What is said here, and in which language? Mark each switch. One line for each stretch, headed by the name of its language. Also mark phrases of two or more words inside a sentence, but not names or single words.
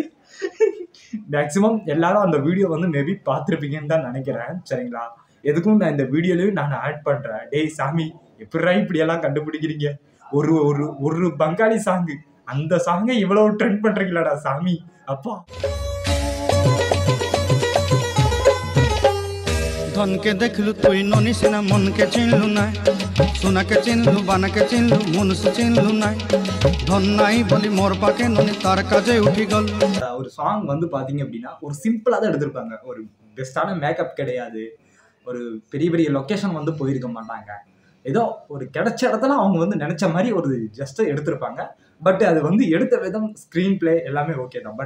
Tamil: மேக்ஸிமம் எல்லாரும் அந்த வீடியோ வந்து மேபி பார்த்துருப்பீங்கன்னு தான் நினைக்கிறேன் சரிங்களா. எதுக்கும் நான் இந்த வீடியோலையும் நான் ஆட் பண்ணுறேன். டேய் சாமி எப்படிடா இப்படியெல்லாம் கண்டுபிடிக்கிறீங்க. ஒரு ஒரு ஒரு பங்காளி சாங்கு, அந்த சாங்கை இவ்வளவு ட்ரெண்ட் பண்றீங்களாடா சாமி அப்பா.
Odia: ଧନକେ ଦେଖଲୁ ତୁଇ ନନିସିନା ମନକେ ଚିନଲୁ ନାଇ, ସୋନାକେ ଚିନଲୁ ବାନାକେ ଚିନଲୁ ମନୁଷ୍ୟ ଚିନଲୁ ନାଇ, ଧନ ନାଇ ବଲି ମୋର ପାକେ ନନି ତାର କାଜେ ଉଠି ଗଲ.
Tamil: ஒரு சாங் வந்து பாத்தீங்க அப்படின்னா ஒரு சிம்பிளா தான் எடுத்திருப்பாங்க. ஒரு பெஸ்டான மேக்கப் கிடையாது, ஒரு பெரிய பெரிய லொக்கேஷன் வந்து போயிருக்க மாட்டாங்க. ஏதோ ஒரு கிடைச்ச இடத்துல அவங்க வந்து நினைச்ச மாதிரி ஒரு ஜஸ்ட் எடுத்திருப்பாங்க. பட் அது வந்து எடுத்த விதம்
English: screen play
Tamil: எல்லாமே ஓகே தான்.